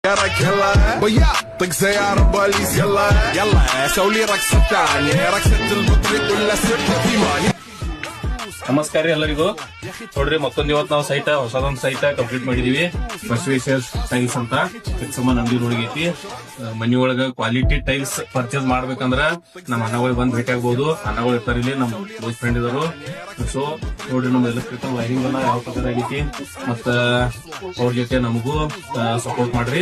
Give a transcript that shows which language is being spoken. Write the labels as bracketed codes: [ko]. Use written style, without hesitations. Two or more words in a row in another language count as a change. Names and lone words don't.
[ar] يلا بيعطيك زيارة بوليس يلا يلا سوي رقصة ثانية رقصة البطريق ولا سبت في ماني. [kn] ನಮಸ್ಕಾರ ರೀ ಎಲ್ಲರಿಗೂ. ನೋಡ್ರಿ ಮತ್ತೊಂದ್ ಇವತ್ತು ನಾವು ಸೈಟ್ ಹೊಸದೊಂದು [en] site complete [kn] ಮಾಡಿದೀವಿ. ಬಸವೇಶ್ವರ ಟೈಲ್ಸ್ ಅಂತ ಚಿಕ್ಕಸಮ್ಮನ ಅಂಗಡಿ ನೋಡಿಗೈತಿ. ಮನಿ ಒಳಗ [en] quality tiles purchase [kn] ಮಾಡ್ಬೇಕಂದ್ರ ನಮ್ಮ ಅಣ್ಣಗಳು ಬಂದ್ ಭೇಟಿ ಆಗ್ಬಹುದು. ಅಣ್ಣಗಳು ಇರ್ತಾರ ಇಲ್ಲಿ, ನಮ್ಮ [en] close friend [kn] ಇದಾರು. ಸೊ ನೋಡ್ರಿ ನಮ್ಮ [en] electrical wiring [kn] ಎಲ್ಲ ಯಾವ ಪ್ರಕಾರ ಆಗೈತಿ ಮತ್ತ ಅವ್ರ ಜೊತೆ ನಮಗೂ ಸಪೋರ್ಟ್ ಮಾಡ್ರಿ.